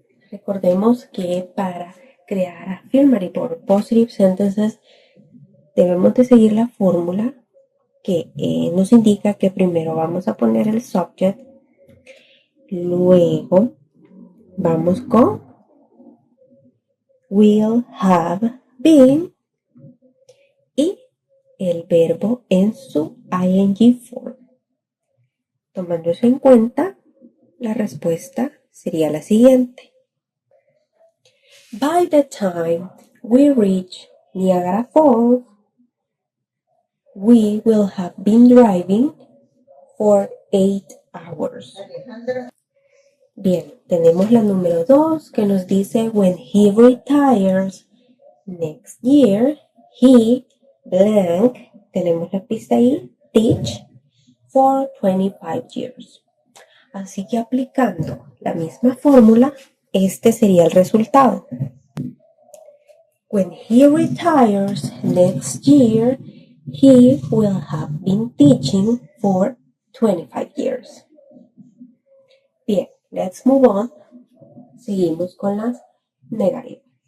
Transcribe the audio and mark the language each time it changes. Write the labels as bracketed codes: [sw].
[es] Recordemos que para crear affirmative or positive sentences debemos de seguir la fórmula que nos indica que primero vamos a poner el subject, luego vamos con will have been y el verbo en su ing form. Tomando eso en cuenta, la respuesta sería la siguiente. [en] By the time we reach Niagara Falls, we will have been driving for 8 hours. [es] Bien, tenemos la número 2 que nos dice [en] when he retires next year, he blank, [es] tenemos la pista ahí, [en] teach for 25 years. [es] Así que aplicando la misma fórmula, este sería el resultado. [en] When he retires next year, he will have been teaching for 25 years. Bien, let's move on. [es] Seguimos con las negativas.